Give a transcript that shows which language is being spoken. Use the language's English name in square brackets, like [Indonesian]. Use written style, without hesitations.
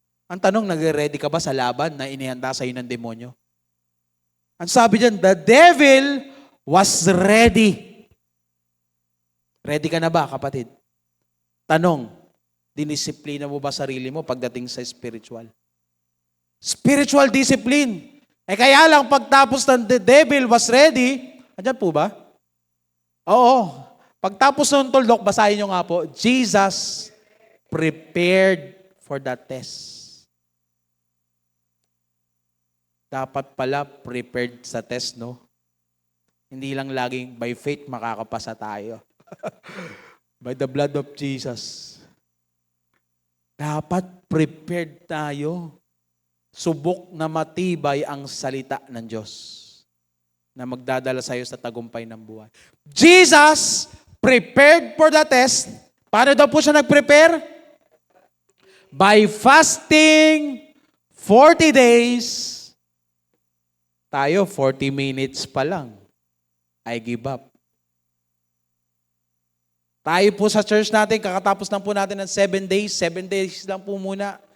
[Filipino] Ang tanong, nag-ready ka ba sa laban na inihanda sa'yo ng demonyo? Ang sabi dyan, [English] the devil was ready. [Filipino] Ready ka na ba, kapatid? Tanong, dinisiplina mo ba sarili mo pagdating sa spiritual? [English] Spiritual discipline. [Filipino] Kaya lang pagtapos ng [English] the devil was ready, [Filipino] andyan po ba? Oo. Pagtapos ng tuldok, basahin nyo nga po, [English] Jesus prepared for that test. [Filipino] Dapat pala prepared sa test, no? Hindi lang laging by faith makakapasa tayo. [English] By the blood of Jesus. [Filipino] Dapat prepared tayo. Subok na matibay ang salita ng Diyos na magdadala sa iyo sa tagumpay ng buhay. [English] Jesus prepared for the test. [Filipino] Paano daw po siya nag-prepare? [English] By fasting 40 days. [Filipino] Tayo, 40 minutes pa lang. [English] I give up. [Filipino] Tayo po sa church natin, kakatapos lang po natin ng 7 days. 7 days lang po muna.